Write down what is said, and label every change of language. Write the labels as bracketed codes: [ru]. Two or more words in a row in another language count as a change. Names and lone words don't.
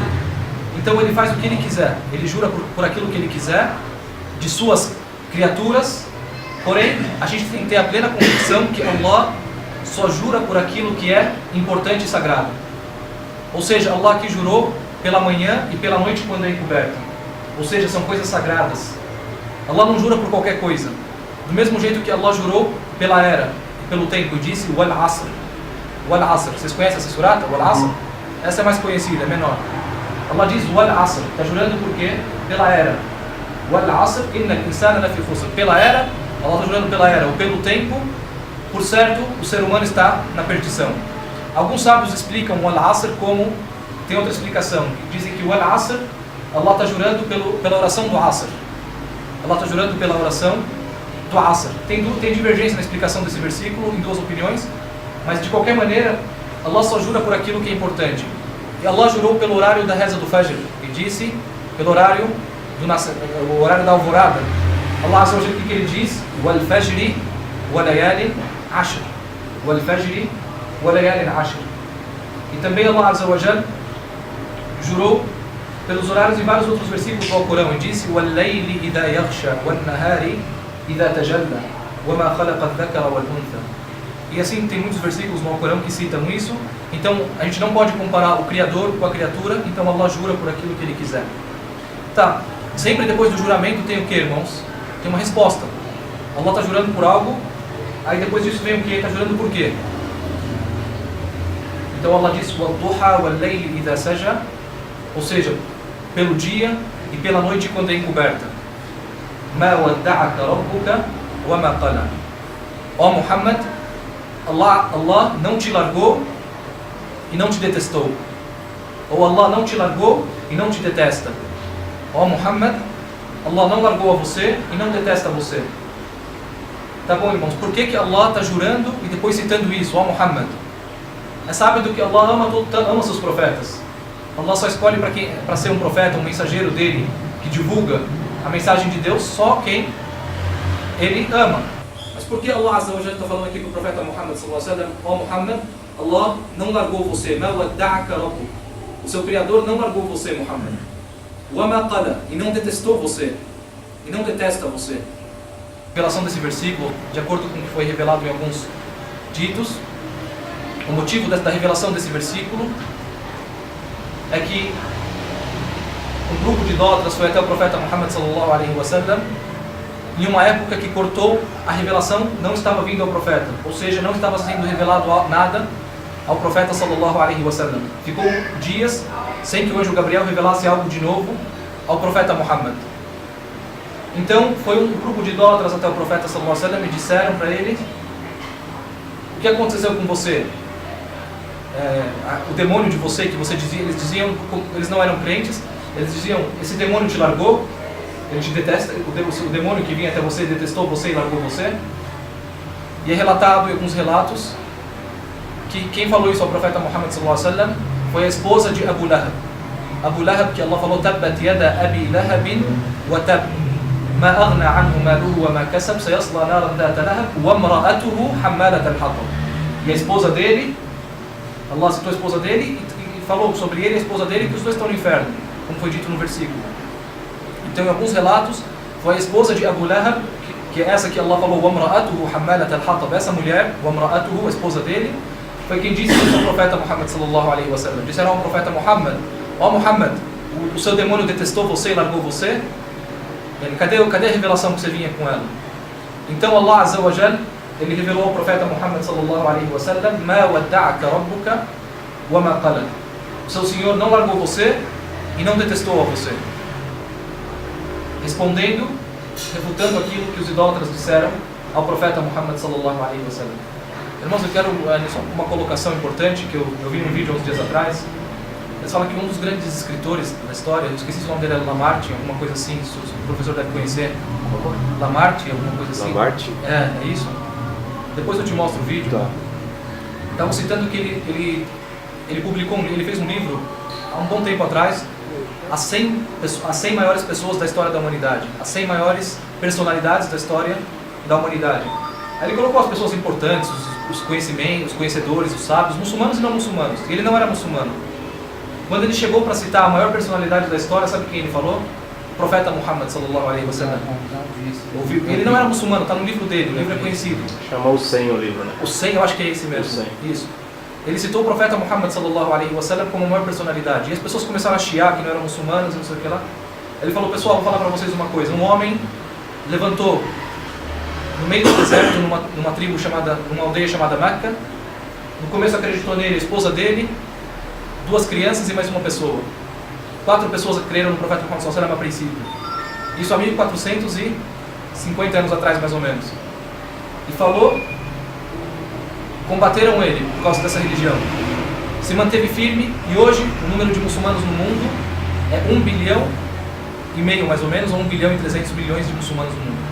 [pt] Então ele faz o que ele quiser, ele jura por aquilo que ele quiser, de suas criaturas, porém, a gente tem que ter a plena convicção que Allah só jura por aquilo que é importante e sagrado. Ou seja, Allah aqui jurou pela manhã e pela noite quando é encoberta. Ou seja, são coisas sagradas. Allah não jura por qualquer coisa. Do mesmo jeito que Allah jurou pela era, pelo tempo e disse [ar] والعصر. والعصر. [pt] Vocês conhecem essa surata? [ar] والعصر? [pt] Essa é mais conhecida, é menor. Allah diz [ar] والعصر. [pt] Está jurando por quê? Pela era. [ar] والعصر إن الإنسان لفي خسر. [pt] Pela era, Allah está jurando pela era ou pelo tempo. Por certo, o ser humano está na perdição. Alguns sábios explicam o Al-Asr como... Tem outra explicação, que dizem que o Al-Asr, Allah está jurando pela oração do Asr. Allah está jurando pela oração do Asr. Tem divergência na explicação desse versículo, em duas opiniões, mas de qualquer maneira, Allah só jura por aquilo que é importante. E Allah jurou pelo horário da reza do Fajr, e disse pelo horário o horário da alvorada. [ar] الله عز وجل, [pt] o que ele diz? [ar] والفجر وليال عشر. والفجر وليال عشر. [pt] E também [ar] الله عز وجل [pt] jurou pelos horários em vários outros versículos do Alcorão e disse [ar] والليل إذا يغشى والنهار إذا تجلى وما خلق الذكر والأنثى. [pt] E assim tem muitos versículos no Alcorão que citam isso. Então a gente não pode comparar o Criador com a criatura. Então Allah jura por aquilo que Ele quiser. Tá, sempre depois do juramento tem o que, irmãos? Tem uma resposta. Allah está jurando por algo, aí depois disso vem o que? Está jurando por quê? Então Allah diz [ar] وَالضُّحَى وَاللَّيْلِ إِذَا سَجَى, [pt] ou seja, pelo dia e pela noite quando é encoberta. [ar] مَا وَدَّعَكَ رَبُّكَ وَمَا قَلَى. [pt] Ó Muhammad, Allah não te largou e não te detestou. Ou Allah não te largou e não te detesta. Ó Muhammad, Allah não largou a você e não detesta você. Tá bom, irmãos, por que Allah está jurando e depois citando isso? Ó Muhammad. É sábio que Allah ama seus profetas. Allah só escolhe para ser um profeta, um mensageiro dele, que divulga a mensagem de Deus, só quem ele ama. Mas por que [ar] الله عز وجل [pt] está falando aqui para o profeta Muhammad [ar] صلى الله عليه وسلم? [pt] Ó Muhammad, Allah não largou você. [ar] ما ودعك ربك. [pt] O seu Criador não largou você, Muhammad. [ar] وما قلى, [pt] e não detestou você. E não detesta você. A revelação desse versículo, de acordo com o que foi revelado em alguns ditos, o motivo da revelação desse versículo é que um grupo de idólatras foi até o profeta Muhammad [ar] صلى الله عليه وسلم [pt] em uma época que cortou a revelação, não estava vindo ao profeta, ou seja, não estava sendo revelado nada ao profeta [ar] صلى الله عليه وسلم. [pt] Ficou dias sem que o anjo Gabriel revelasse algo de novo ao profeta Muhammad. Então foi um grupo de idólatras até o profeta [ar] صلى الله عليه وسلم [pt] e disseram para ele: o que aconteceu com você? O demônio de você, que você dizia, eles não eram crentes, eles diziam, esse demônio te largou, ele te detesta, o demônio que vinha até você detestou você e largou você. E é relatado em alguns relatos que quem falou isso ao profeta Muhammad [ar] صلى الله عليه وسلم [pt] foi a esposa de Abu Lahab. Abu Lahab, que Allah falou, [ar] تبت يدا أبي لهب وتب ما أغنى عنه ماله وما كسب سيصلى نارا ذات لهب وامرأته حمالة الحطب. [pt] E a esposa dele, Allah citou a esposa dele e falou sobre ele e a esposa dele que os dois estão no inferno, como foi dito no versículo. Então em alguns relatos foi a esposa de Abu Lahab, que é essa que Allah falou, [ar] وَمْرَأَتُهُ حَمَّالَةَ الْحَطَبِ. [pt] Essa mulher, وَمْرَأَتُهُ, a esposa dele, foi quem disse isso ao profeta Muhammad sallallahu alaihi wasallam. Disseram ao profeta Muhammad: ó Muhammad, o seu demônio detestou você e largou você? Cadê a revelação que você vinha com ela? Então [ar] الله عز وجل, [pt] ele revelou ao profeta Muhammad [ar] صلى الله عليه وسلم: ما ودعك ربك وما قلى. [pt] O seu Senhor não largou você e não detestou a você. Respondendo, refutando aquilo que os idólatras disseram ao profeta Muhammad [ar] صلى الله عليه وسلم. [pt] Irmãos, eu quero só uma colocação importante que eu vi num vídeo há uns dias atrás. Eles falam que um dos grandes escritores da história, eu esqueci se o nome dele é Lamartine, alguma coisa assim, o professor deve conhecer. Lamartine, alguma coisa assim. Lamartine? É isso. Depois eu te mostro o vídeo. Tá. Estavam citando que ele publicou, ele fez um livro há um bom tempo atrás, as 100 maiores pessoas da história da humanidade, as 100 maiores personalidades da história da humanidade. Aí ele colocou as pessoas importantes, os conhecedores, os sábios, muçulmanos e não muçulmanos. E ele não era muçulmano. Quando ele chegou para citar a maior personalidade da história, sabe quem ele falou? O profeta Muhammad [ar] صلى الله عليه وسلم. [pt] Ele não era muçulmano, está no livro dele, o livro é conhecido. Chamou o 100 o livro, né? O 100, eu acho que é esse mesmo. O 100. Isso. Ele citou o profeta Muhammad [ar] صلى الله عليه وسلم [pt] como a maior personalidade. E as pessoas começaram a chiar que não eram muçulmanos, não sei o que lá. Ele falou: pessoal, vou falar para vocês uma coisa. Um homem levantou no meio do deserto, numa aldeia chamada Meca. No começo acreditou nele a esposa dele, 2 crianças e mais uma pessoa. 4 pessoas creram no profeta Muhammad [ar] صلى الله عليه وسلم [pt] a princípio. Isso há 1450 anos atrás, mais ou menos. E falou, combateram ele por causa dessa religião. Se manteve firme e hoje o número de muçulmanos no mundo é 1,5 bilhão, mais ou menos, ou 1,3 bilhão de muçulmanos no mundo.